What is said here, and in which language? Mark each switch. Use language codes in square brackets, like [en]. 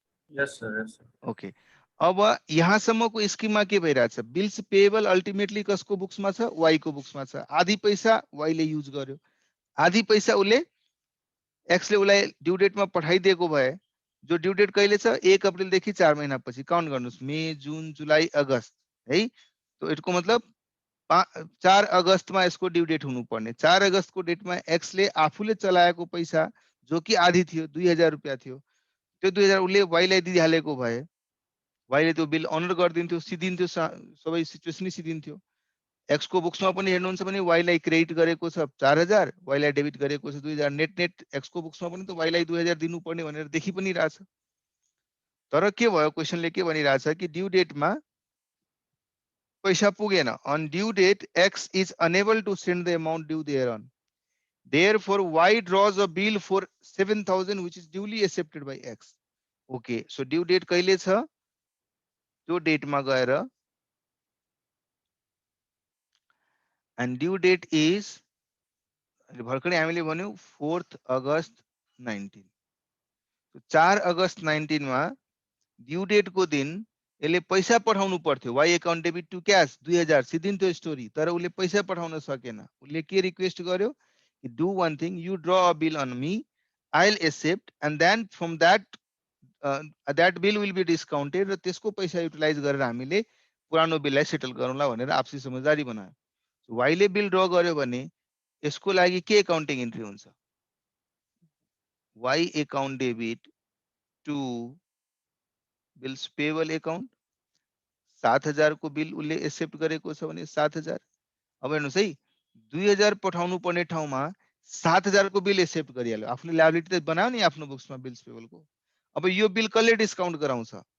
[en] Yes sir. [ne] Okay, अब यहाँसम्मको स्किममा के भइरहेछ? बिल्स पेएबल अल्टिमेटली कसको बुक्समा छ? वाई को बुक्समा छ। आधी पैसा वाईले युज गर्यो, आधी पैसा उसले एक्सले उसलाई ड्यू डेटमा पठाइदिएको भए, जो ड्यू डेट कहिले छ? 1 अप्रिलदेखि 4 महिनापछि काउन्ट गर्नुहोस्, मे जुन जुलाई अगस्त है। तो यसको मतलब 4 अगस्तमा यसको ड्यू डेट हुनुपर्ने। 4 अगस्तको डेटमा एक्सले आफूले चलाएको पैसा जो कि आधी थियो, 2000 रुपियाँ थियो, त्यो 2000 उसले वाईलाई दिइहालेको भए वाईले त्यो बिल अनर गरिदिन्थ्यो, सिद्धिन्थ्यो, सबै सिचुएसनै सिद्धिन्थ्यो। एक्सको बुक्समा पनि हेर्नुहुन्छ भने वाईलाई क्रेडिट गरेको छ 4000, वाईलाई डेबिट गरेको छ 2000, नेट नेट एक्सको बुक्समा पनि त वाईलाई 2000 दिनुपर्ने भनेर देखि पनि रहेछ। तर के भयो, क्वेसनले के भनिरहेछ कि ड्यू डेटमा पैसा पुगेन। [en] On due date X is unable to send the amount due thereon, therefore y draws a bill for 7000 which is duly accepted by x. [ne] Okay, so due date कहिले छ? त्यो डेटमा गएर एन्ड ड्यू डेट इज भर्खरै हामीले भन्यौ 4 अगस्त 19। 4 अगस्त 19 मा due date को दिन यसले पैसा पठाउनु पर्थ्यो, Y account debit to cash 2000 सिद्धिन्थ्यो story. तर उसले पैसा पठाउन सकेन। उसले के रिक्वेस्ट गर्यो? [en] do one thing, you draw a bill on me, I will accept and then from that bill will be discounted, [ne] र त्यसको पैसा युटिलाइज गरेर हामीले पुरानो बिललाई सेटल गरौँला भनेर आपसी समझदारी बनायो। वाईले बिल ड्र गर्यो भने यसको लागि के एकाउन्टिङ इन्ट्री हुन्छ? [en] Y account debit to bills payable account. [ne] 7000 को बिल उसले एक्सेप्ट गरेको छ भने 7000। अब हेर्नुहोस् है, 2000 पठाउनु पर्ने ठाउँमा 7000 को बिल एक्सेप्ट गरिहाल्यो। आफूले लायबिलिटी त बनायो नि आफ्नो बुक्समा बिल्स पेएबलको। अब यो बिल कसले डिस्काउन्ट गराउँछ?